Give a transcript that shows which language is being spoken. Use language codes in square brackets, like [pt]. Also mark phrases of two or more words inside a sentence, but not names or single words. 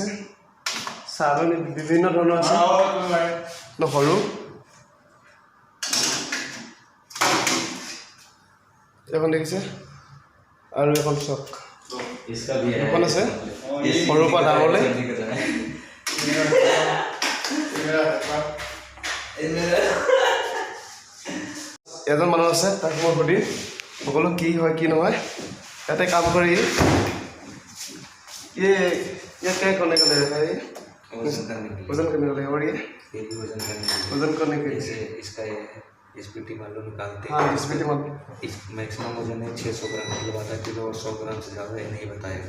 [as] চালনী বিভিন্ন ধৰণৰ আছে, সৰু এখন দেখিছে আৰু এখন চক এখন আছে সৰুৰ পৰা ডাঙৰলৈ। এজন মানুহ আছে, তাক মই সুধিম সকলো কি হয় কি নহয়। ইয়াতে কাম কৰি [hi] ये क्या करने के लिए है? वजन करने के लिए। और ये भी वजन करने के लिए इसका एसपीटी मान लो निकालते हैं। हाँ, एसपीटी मान मैक्सिमम वजन है 600 ग्राम, मतलब आधा किलो और 100 ग्राम से ज़्यादा ये नहीं बताएगा।